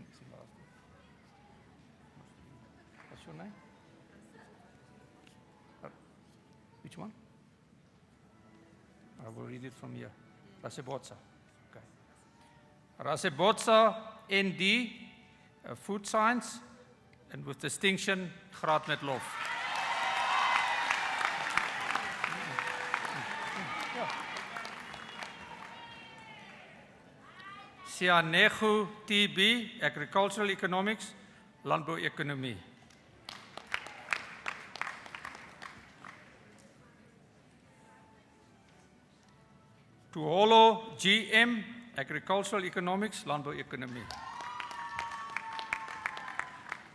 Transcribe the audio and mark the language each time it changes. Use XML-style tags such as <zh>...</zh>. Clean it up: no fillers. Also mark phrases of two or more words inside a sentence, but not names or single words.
<en>What's your name? Which one? I will read it from here. Rasebotsa. Okay. Rasebotsa ND, Food Science, and with distinction,</en> <af>graad met lof.</af> <en>Sianego TB, Agricultural Economics, Landboueconomie. Tuholo GM, Agricultural Economics, Landboueconomie.</en>